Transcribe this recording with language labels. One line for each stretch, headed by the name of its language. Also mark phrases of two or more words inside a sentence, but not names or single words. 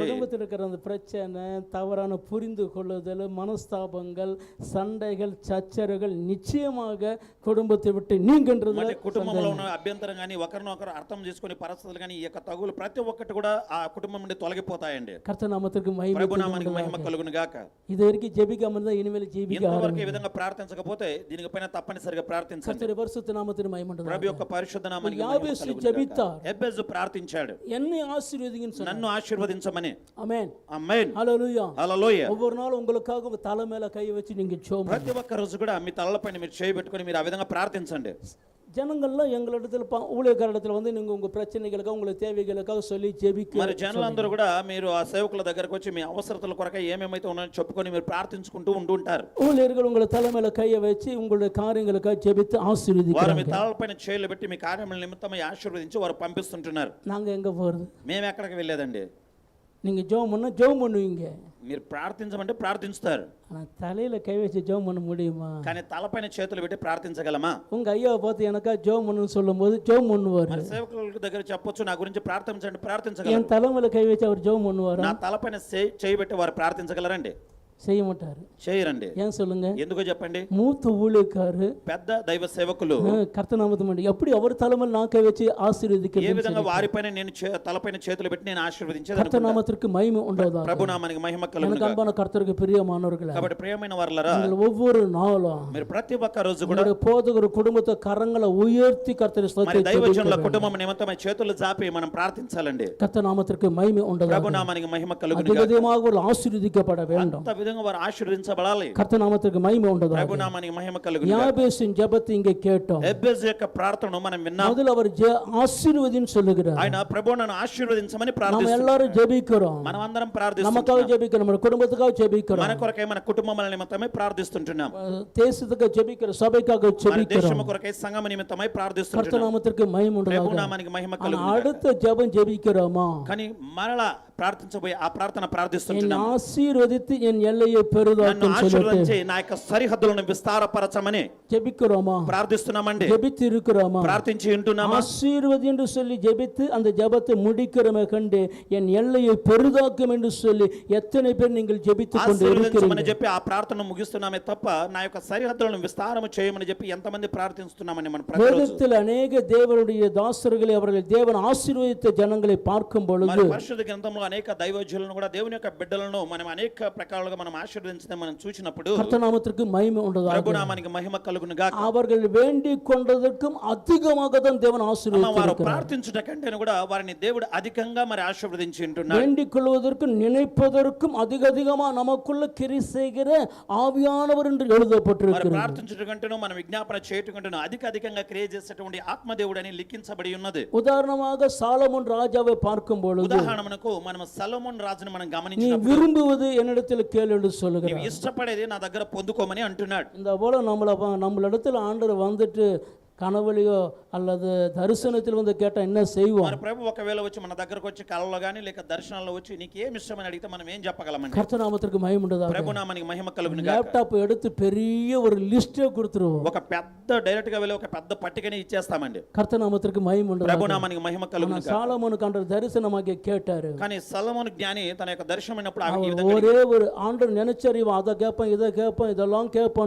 Tamil: குடும்பத்தில் இருக்கிற அந்த பிரச்சனை, தவறான புரிந்து கொள்ளுதல், மனஸ்தாபங்கள், சண்டைகள், சச்சரவுகள் நிச்சயமாக குடும்பத்தை விட்டு நீங்கன்றது.
Telugu: మరి కుటుంబంలో ఉన్న అభ్యంతరం కానీ ఒకరినొకరు అర్థం చేసుకునే పరిస్థితులు కానీ ఈ యొక్క తగులు ప్రతి ఒక్కటి కూడా ఆ కుటుంబం నుండి తొలగిపోతాయండి.
Tamil: கர்த்தர் நாமத்திற்கு மகிமை
Telugu: ప్రభు నామానికి మహిమ కలుగును గాక.
Tamil: இது வரைக்கும் ஜெபிக்காம இருந்தா இனிமேல் ஜெபிக்க
Telugu: ఇంతవరకు ఈ విధంగా ప్రార్థించకపోతే దీనిపైన తప్పనిసరిగా ప్రార్థించండి.
Tamil: கர்த்தருடைய பரிசுத்த நாமத்திற்கு மகிமை
Telugu: ప్రభు
Tamil: உண்டாகட்டும்.
Telugu: యొక్క పరిశుద్ధ నామానికి మహిమ
Tamil: யாபேசு
Telugu: కలుగును గాక.
Tamil: ஜெபித்தார்,
Telugu: ఎబెజు ప్రార్థించాడు,
Tamil: என்னை ஆசீர்வதிங்கன்னு சொன்னார்.
Telugu: నన్ను ఆశీర్వదించమని.
Tamil: ஆமென்.
Telugu: ఆమేన్.
Tamil: ஹல்லேலூயா.
Telugu: హల్లెలూయా.
Tamil: ஒவ்வொரு நாளும் உங்களுக்காக உங்க தலை மேல கை வச்சு நீங்க ஜெபம்
Telugu: ప్రతి ఒక్క రోజు కూడా మీ తలలపైన మీరు చేయబెట్టుకొని మీరు ఆ విధంగా ప్రార్థించండి.
Tamil: ஜனங்கள்லாம் எங்களிடத்தில் ஊழியக்காரிடத்தில் வந்து நீங்கள் உங்கள் பிரச்சனைகளுக்காக உங்களை தேவைகளுக்காக சொல்லி ஜெபிக்க.
Telugu: మరి జనులందరూ కూడా మీరు ఆ సేవకుల దగ్గరకు వచ్చి మీ అవసరతల కొరకై ఏమేమైతే ఉన్నాయో చెప్పుకొని మీరు ప్రార్థించుకుంటూ ఉంటుంటారు.
Tamil: ஊழியர்கள் உங்களை தலைமையில கையை வச்சு உங்களுடைய காரியங்களுக்காக ஜெபித்து
Telugu: వారు మీ
Tamil: ஆசீர்வதிக்கிறாங்க.
Telugu: తలలపైన చేయలు పెట్టి మీ కార్యముల నిమిత్తమై ఆశీర్వదించి వారు పంపిస్తుంటున్నారు.
Tamil: நாங்கள் எங்கே போகிறது?
Telugu: మేము ఎక్కడికి వెళ్ళేదండి.
Tamil: நீங்கள் ஜெபம் பண்ணால் ஜெபம் பண்ணுவீங்க,
Telugu: మీరు ప్రార్థించమంటే ప్రార్థించుతారు,
Tamil: ஆனால் தலையில் கை வச்சு ஜெபம் பண்ண முடியுமா?
Telugu: కానీ తలపైన చేతులు పెట్టి ప్రార్థించగలమా?
Tamil: உங்கள் ஐயாவை பார்த்து எனக்கா ஜெபம் பண்ணுன்னு சொல்லும்போது ஜெபம் பண்ணுவார்.
Telugu: మరి సేవకుల దగ్గర చెప్పొచ్చు, నా గురించి ప్రార్థించండి, ప్రార్థించగలరు.
Tamil: என் தலைமையில கை வச்சு அவர் ஜெபம் பண்ணுவாரா?
Telugu: నా తలపైన చేయబెట్టి వారు ప్రార్థించగలరండి?
Tamil: செய்ய மாட்டார்.
Telugu: చేయరండి.
Tamil: ஏன் சொல்லுங்க?
Telugu: ఎందుకో చెప్పండి.
Tamil: மூத்த ஊழியக்காரு
Telugu: పెద్ద దైవ సేవకులు
Tamil: கர்த்தர் நாமத்தை மண்டி எப்படி அவர் தலைமையில் நான் கை வச்சு ஆசீர்வதிக்க
Telugu: ఏ విధంగా వారిపైన నేను తలపైన చేతులు పెట్టి నేను ఆశీర్వదించేది
Tamil: கர்த்தர் நாமத்திற்கு மகிமை உண்டாவதாக.
Telugu: ప్రభు నామానికి మహిమ కలుగును
Tamil: எனக்கு
Telugu: గాక.
Tamil: அன்பான கர்த்தருக்கு பிரியமானவர்களே,
Telugu: కాబట్టి ప్రియమైన వారలారా,
Tamil: நீங்கள் ஒவ்வொரு நாளும்
Telugu: మీరు ప్రతి ఒక్క రోజు కూడా
Tamil: உங்களுடைய போதகர் குடும்பத்தை கரங்களை உயர்த்தி கர்த்தரை
Telugu: మరి
Tamil: ஸ்தோத்திரித்து
Telugu: దైవజనుల కుటుంబం నిమిత్తమై చేతులు జాపి మనం ప్రార్థించాలండి.
Tamil: கர்த்தர் நாமத்திற்கு மகிமை
Telugu: ప్రభు
Tamil: உண்டாவதாக.
Telugu: నామానికి మహిమ కలుగును గాక.
Tamil: அதிகமாக ஒரு ஆசீர்வதிக்கப்பட வேண்டும்.
Telugu: అంత విధంగా వారు ఆశీర్వదించబడాలి.
Tamil: கர்த்தர் நாமத்திற்கு மகிமை
Telugu: ప్రభు
Tamil: உண்டாவதாக.
Telugu: నామానికి మహిమ కలుగును గాక.
Tamil: யாபேசின் ஜெபத்தை இங்கே கேட்டோம்.
Telugu: ఎబ్బెజు యొక్క ప్రార్థనను మనం విన్నాం.
Tamil: முதல்ல அவர் ஆசீர்வதின்னு சொல்லுகிறார்.
Telugu: ఆయన ప్రభు నన్ను ఆశీర్వదించమని
Tamil: நம்ம
Telugu: ప్రార్థిస్తున్నాం.
Tamil: எல்லாரும் ஜெபிக்கிறோம்,
Telugu: మనం అందరం
Tamil: நமக்காக
Telugu: ప్రార్థిస్తున్నాం.
Tamil: ஜெபிக்கிறோம், நம்ம குடும்பத்துக்காக ஜெபிக்கிறோம்,
Telugu: మన కొరకై మన కుటుంబముల నిమిత్తమై ప్రార్థిస్తుంటున్నాం.
Tamil: தேசத்துக்கு ஜெபிக்கிறோம், சபைக்காக
Telugu: మన
Tamil: ஜெபிக்கிறோம்.
Telugu: దేశము కొరకై సంఘం నిమిత్తమై
Tamil: கர்த்தர்
Telugu: ప్రార్థిస్తుంటున్నాం.
Tamil: நாமத்திற்கு மகிமை
Telugu: ప్రభు
Tamil: உண்டாவதாக.
Telugu: నామానికి మహిమ
Tamil: ஆனா
Telugu: కలుగును గాక.
Tamil: அடுத்த ஜெபம் ஜெபிக்கிறோமா?
Telugu: కానీ మరలా ప్రార్థించబోయే ఆ ప్రార్థన
Tamil: என்னை
Telugu: ప్రార్థిస్తుంటున్నాం.
Tamil: ஆசீர்வதித்து என் எல்லையை
Telugu: నన్ను
Tamil: பெரிதாக்கும் சொல்லிட்டு
Telugu: ఆశీర్వదించి నా యొక్క సరిహద్దులను విస్తారపరచమని
Tamil: ஜெபிக்கிறோமா?
Telugu: ప్రార్థిస్తున్నామండి.
Tamil: ஜெபித்து இருக்கிறோமா?
Telugu: ప్రార్థించి ఉంటున్నామా?
Tamil: ஆசீர்வதி என்று சொல்லி ஜெபித்து அந்த ஜெபத்தை முடிக்கிறோமே கண்டு என் எல்லையை பெரிதாக்கும் என்று சொல்லி எத்தனை பேர் நீங்கள் ஜெபித்துக் கொண்டு
Telugu: ఆశీర్వదించమని
Tamil: இருக்கிறீர்கள்?
Telugu: చెప్పి ఆ ప్రార్థన ముగిస్తున్నామే తప్ప నా యొక్క సరిహద్దులను విస్తారము చేయమని చెప్పి ఎంతమంది ప్రార్థిస్తున్నామని మనం ప్రతిరోజు
Tamil: வேதத்தில் அநேக தேவனுடைய தாசர்களை அவர்கள் தேவன் ஆசீர்வதித்த ஜனங்களை பார்க்கும் பொழுது
Telugu: మరి పరిశుద్ధ గ్రంథంలో అనేక దైవజనులను కూడా దేవుని యొక్క బిడ్డలను మనం అనేక ప్రకారాలుగా మనం ఆశీర్వదించడం మనం చూసినప్పుడు
Tamil: கர்த்தநாமத்திற்கு மகிமை உண்டதாக
Telugu: ప్రభునామానికి మహిమ కలుగును గాక.
Tamil: அவர்கள் வேண்டிக் கொண்டதற்கும் அதிகமாக தான் தேவன்
Telugu: వారు
Tamil: ஆசீர்வதித்திருக்கிறார்.
Telugu: ప్రార్థించుట కంటే కూడా వారిని దేవుడు అధికంగా మరి ఆశీర్వదించి ఉంటున్నాడు.
Tamil: வேண்டிக் கொள்வதற்கும் நினைப்பதற்கும் அதிகமா நமக்குள்ள கிரி செய்கிற ஆவியானவர் என்று
Telugu: మరి
Tamil: எழுதப்பட்டிருக்கிறது.
Telugu: ప్రార్థించుట కంటేను మనం విజ్ఞాపన చేయటం కంటేను అధికంగా క్రియేట్ చేసేటువంటి ఆత్మదేవుడు అని లిఖించబడి ఉన్నది.
Tamil: உதாரணமாக சாலமோன் ராஜாவை பார்க்கும் பொழுது
Telugu: ఉదాహరణకు మనం సొలొమోన్ రాజును మనం
Tamil: நீ
Telugu: గమనించినప్పుడు
Tamil: விரும்புவது என்னிடத்தில் கேளு என்று சொல்லுகிறார்.
Telugu: నీవు ఇష్టపడేది నా దగ్గర పొందుకోమని అంటున్నాడు.
Tamil: இந்த போல நம்மளிடத்துல ஆண்டவர் வந்துட்டு கனவுலையோ அல்லது தரிசனத்தில் வந்து கேட்டா என்ன செய்வோம்?
Telugu: మరి ప్రభు ఒకవేళ వచ్చి మన దగ్గరకు వచ్చి కలలో గానీ లేక దర్శనాల్లో వచ్చి నీకు ఏమి ఇష్టమని అడిగితే మనం ఏం చెప్పగలమండి?
Tamil: கர்த்தநாமத்திற்கு மகிமை உண்டதாக.
Telugu: ప్రభు నామానికి మహిమ కలుగును గాక.
Tamil: லேப்டாப் எடுத்து பெரிய ஒரு லிஸ்டே கொடுத்துருவோம்.
Telugu: ఒక పెద్ద డైరెక్ట్ గా వెళ్ళి ఒక పెద్ద పట్టికని ఇచ్చేస్తామండి.
Tamil: கர்த்தநாமத்திற்கு மகிமை உண்டதாக.
Telugu: ప్రభు నామానికి మహిమ కలుగును గాక.
Tamil: சாலமோனுக்கு ஆண்டவர் தரிசனமாக கேட்டாரு.
Telugu: కానీ సొలొమోను జ్ఞాని తన యొక్క దర్శనమైనప్పుడు ఈ
Tamil: அவர்
Telugu: విధంగా
Tamil: ஒரே ஒரு ஆண்டவர் நினைச்சாரு இவன் அதை கேட்பான் இதை கேட்பான் இதெல்லாம் கேட்பான்னு